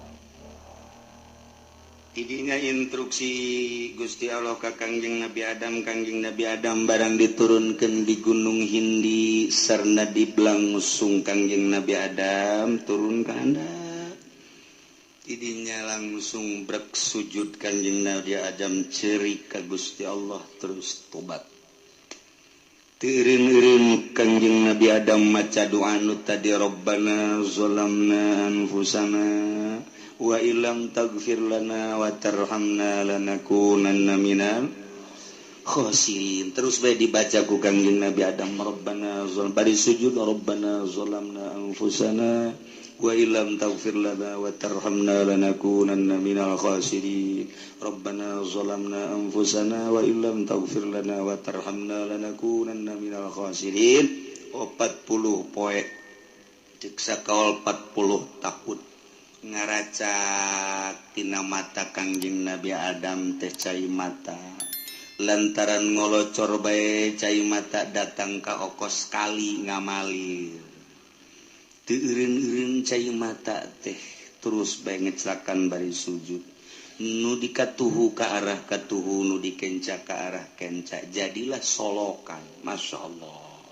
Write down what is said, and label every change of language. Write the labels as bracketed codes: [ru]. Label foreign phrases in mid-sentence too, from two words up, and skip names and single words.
[su] Tidinya instruksi Gusti Allah ka Kangjeng Nabi Adam, Kangjeng Nabi Adam barang diturunkeun di Gunung Hindi sarna diblangusung Kangjeng Nabi Adam turun ka handap. Tidinya langsung brek sujud Kangjeng Nabi Adam ceurik ka Gusti Allah terus tobat. Teureun-eureun Kangjeng Nabi Adam maca doa nu tadi [ar] ربنا ظلمنا أنفسنا وإن لم تغفر لنا وترحمنا لنكونن من الخاسرين. [su] Terus bae dibaca ku Kangjeng Nabi Adam [ar] ربنا ظلمنا [su] bari sujud [ar] ربنا ظلمنا أنفسنا وإن لم تغفر لنا وترحمنا لنكونن من الخاسرين. ربنا ظلمنا أنفسنا وإن لم تغفر لنا وترحمنا لنكونن من الخاسرين. [su] 40 poe cek sakaol 40 tahun ngaracatina mata Kangjeng Nabi Adam teh cai mata lantaran ngolocor bae cai mata datang ka okos kali ngamalir teu eureun-eureun cai mata teh terus bae ngecelakan bari sujud nu dikatuhu ka arah katuhu nu dikenca ka arah kenca jadilah solokan masyaallah